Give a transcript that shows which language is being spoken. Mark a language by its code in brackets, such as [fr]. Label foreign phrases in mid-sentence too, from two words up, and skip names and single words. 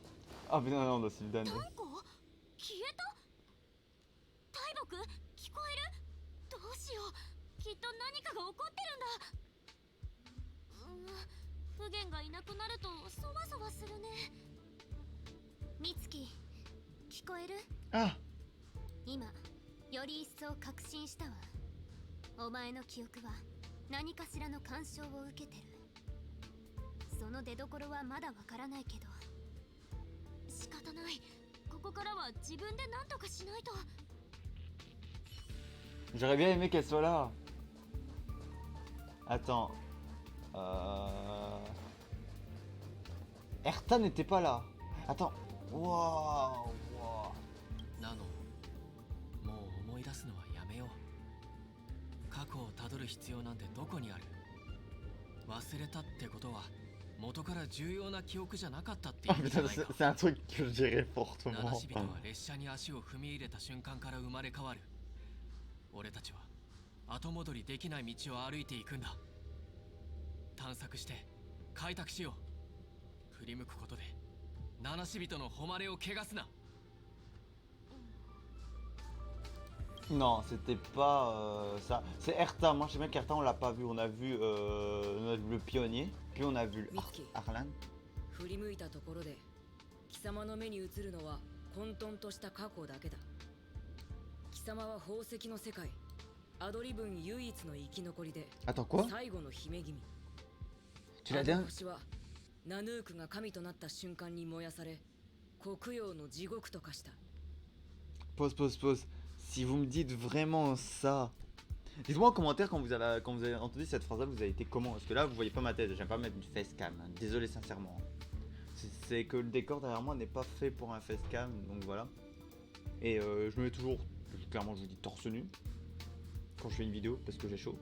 [fr] Ah mais non, non, c'est le Dan. [ja] 何個消えた。大木聞こえる。どうしよう、きっと何かが起こってるんだ。不言がいなくなるとそわそわするね。美月、聞こえる。 [fr] Ah! [ja] 今より一層確信したわ。お前の記憶は何かしらの干渉を受けてる。その出所はまだわからないけど仕方ない。ここからは自分で何とかしないと。 [fr] J'aurais bien aimé qu'elle soit là. Attends. Erta n'était pas là. Attends. Waouh. [ja] ナノ、もう思い出すのはやめよう。過去をたどる必要なんてどこにある。忘れたってことは元から重要な記憶じゃなかったってい [fr] Oh [ja] うじゃ [fr] putain, [ja] ないか。 [fr] c'est un truc que je dirais [ja] 七 [fr] fortement. [ja] 死人は列車に足を踏み入れた瞬間から生まれ変わる。俺たちは後戻りできない道を歩いていくんだ。探索して開拓しよう。振り向くことで七死人の誉れを汚すな。 [fr] Non, c'était pas ça. C'est Erta. Moi, je sais bien qu'Erta, on l'a pas vu. On a vu le pionnier, puis on a vu Mitsuki. Arlan. [ja] 振り向いたところで貴様の目に映るのは混沌とした過去だけだ。貴様は宝石の世界アドリブン唯一の生き残りで [fr] Attends, quoi? [ja] 最後の姫君。 [fr] Tu l'as [ja] あ [fr] dit [ja] の星はナヌークが神となった瞬間に燃やされ黒曜の地獄と化した。 [fr] Pause, pause, pause. Si vous me dites vraiment ça, dites-moi en commentaire quand vous avez entendu cette phrase-là, vous avez été comment? Parce que là, vous voyez pas ma tête, j'aime pas mettre une facecam. Hein. Désolé sincèrement. C'est que le décor derrière moi n'est pas fait pour un facecam, donc voilà. Et je me mets toujours, clairement, je vous dis torse nu quand je fais une vidéo parce que j'ai chaud.